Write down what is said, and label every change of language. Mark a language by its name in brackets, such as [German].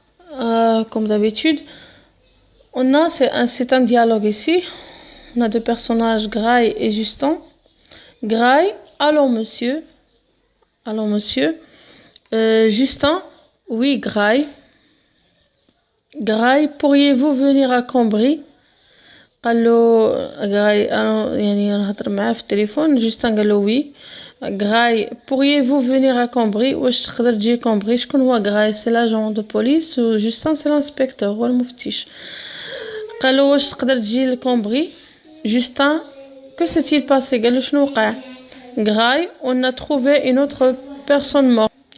[French] Comme d'habitude, c'est un dialogue ici. On a deux personnages, Graille et Justin. Graille, allons monsieur. Allons monsieur. Justin, oui Graille. Graille, pourriez-vous venir à Cambry? [Arabic] قال له Graille, يعني نهضر معاه في التليفون. Justin قال له oui. [French] Graille, pourriez-vous venir à Cambry? [Arabic] واش تقدر تجي Cambry؟ شكون هو Graille؟ [French] c'est l'agent de police و Justin c'est l'inspecteur، [Arabic] هو المفتش. قال له واش تقدر تجي لكومبري؟ [French] Justin, que s'est-il passé؟ [Arabic] قال له شنو وقع؟ [French] Graille, on a trouvé une autre personne morte.